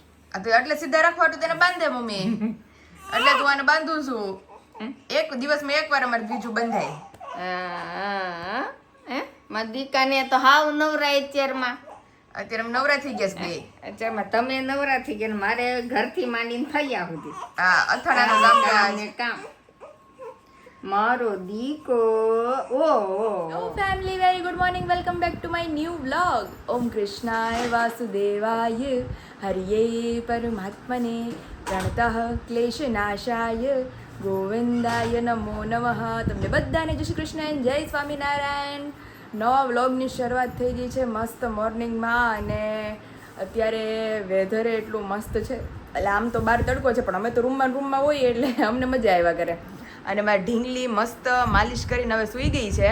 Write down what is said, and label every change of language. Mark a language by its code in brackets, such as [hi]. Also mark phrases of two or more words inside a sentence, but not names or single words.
[gu] આ તો એટલે સીધા રાખવા તો તેને બાંધે મમ્મી એટલે તું આને બાંધું છું એક દિવસમાં એકવાર અમારે બીજું બંધાય મારા દીકાને તો હાવ નવરાય અત્યારમાં. અત્યારે અમે નવરા થઈ ગયા છે બે અત્યારમાં તમે નવરા થઈ ગયા ને મારે ઘરથી માંડીને ફર્યા સુધી હા અથાણાનું કામકાજ ને કામ મારો દીકો [en] Hello family, very good morning, welcome back to my new vlog. [sa] ॐ कृष्णाय वासुदेवाय हरये परमात्मने प्रणतः क्लेशनाशाय गोविन्दाय नमो नमः. [gu] તમને બધાને જય શ્રી કૃષ્ણ અને જય સ્વામિનારાયણ. નવા વ્લોગની શરૂઆત થઈ ગઈ છે મસ્ત મોર્નિંગમાં અને અત્યારે વેધર એટલું મસ્ત છે એટલે આમ તો બહાર તડકો છે પણ અમે તો રૂમમાં હોઈએ એટલે અમને મજા આવ્યા કરે. અને મારી ઢીંગલી મસ્ત માલિશ કરીને હવે સૂઈ ગઈ છે.